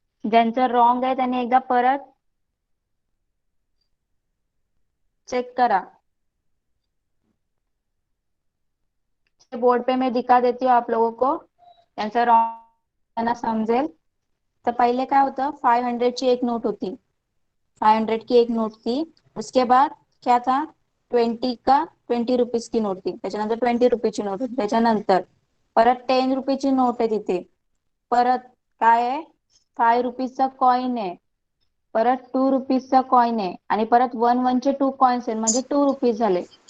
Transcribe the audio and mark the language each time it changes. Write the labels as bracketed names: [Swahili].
[Marathi] ज्यांचं रॉंग आहे त्यांनी एकदा परत चेक करा. [Hindi] बोर्ड पे मैं दिखा देती हूँ आप लोगों को, [Marathi] त्यांचं रॉंग समजेल. तर पहिले काय होतं, 500ची एक नोट होती, [Hindi] 500 की एक नोट थी. उसके बाद क्या था, 20 रुपीज की नोट थी. [Marathi] त्याच्यानंतर 20 रुपीची नोट होती. त्याच्यानंतर परत 10 रुपीची नोट आहे तिथे. परत काय आहे, 5 रुपीजचा कॉइन आहे. परत 2 रुपीजचा कॉइन आहे. आणि परत 1 चे 2 कॉइन्स आहेत, म्हणजे 2 रुपीज झाले.